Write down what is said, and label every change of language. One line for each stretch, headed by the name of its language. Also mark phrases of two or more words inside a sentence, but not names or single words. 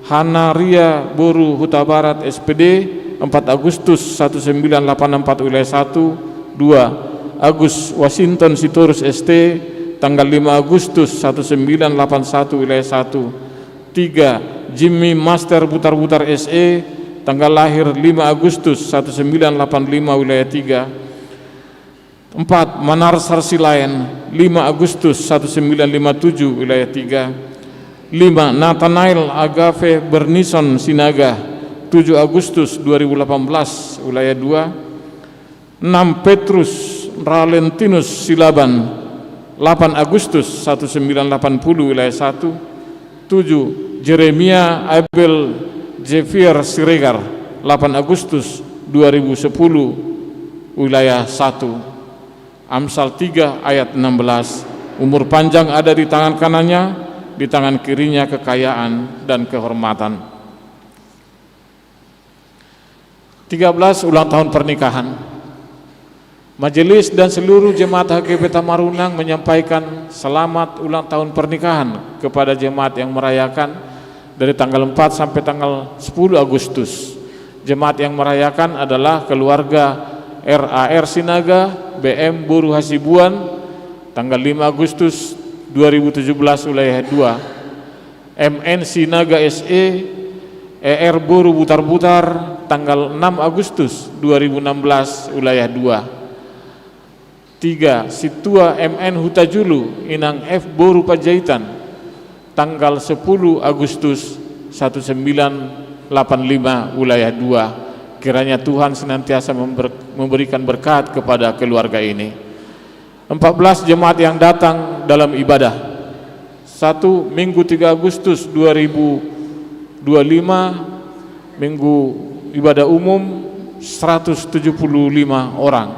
Indonesian: Hana Ria Boru Huta Barat SPD, 4 Agustus 1984, wilayah 1. 2. Agus Washington Sitorus ST, tanggal 5 Agustus 1981, wilayah 1. 3. Jimmy Master Butar-Butar SE, tanggal lahir 5 Agustus 1985, wilayah 3. 4. Manar Sarsilayan, 5 Agustus 1957, wilayah 3. 5. Nathanael Agave Bernison Sinaga, 7 Agustus 2018, wilayah 2. 6. Petrus Ralentinus Silaban, 8 Agustus 1980, wilayah 1. 7. Jeremia Abel Jefier Siregar, 8 Agustus 2010, wilayah 1. Amsal 3 ayat 16. Umur panjang ada di tangan kanannya, di tangan kirinya kekayaan dan kehormatan. 13. Ulang tahun pernikahan. Majelis dan seluruh jemaat HKBP Tamarunang menyampaikan selamat ulang tahun pernikahan kepada jemaat yang merayakan dari tanggal 4 sampai tanggal 10 Agustus. Jemaat yang merayakan adalah keluarga RAR Sinaga, BM Boru Hasibuan, tanggal 5 Agustus 2017, wilayah 2. MN Sinaga SE, ER Boru Butar-Butar, tanggal 6 Agustus 2016, wilayah 2. 3. Situa MN Hutajulu Inang F Boru Panjaitan, tanggal 10 Agustus 1985, wilayah 2. Kiranya Tuhan senantiasa memberikan berkat kepada keluarga ini. 14. Jemaat yang datang dalam ibadah. 1. Minggu 3 Agustus 2025, Minggu ibadah umum 175 orang.